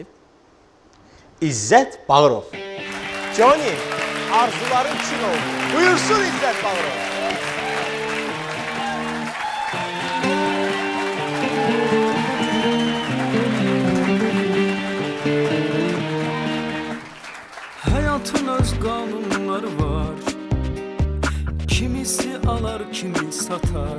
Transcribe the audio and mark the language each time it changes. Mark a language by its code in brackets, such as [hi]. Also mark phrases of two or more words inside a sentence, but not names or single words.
[az] İzzət Bağırov. Johnny, arzuların çin oldu. Buyursun İzzət Bağırov. [tr] Hayatın öz kanunları var. Kimisi alar, kimi satar.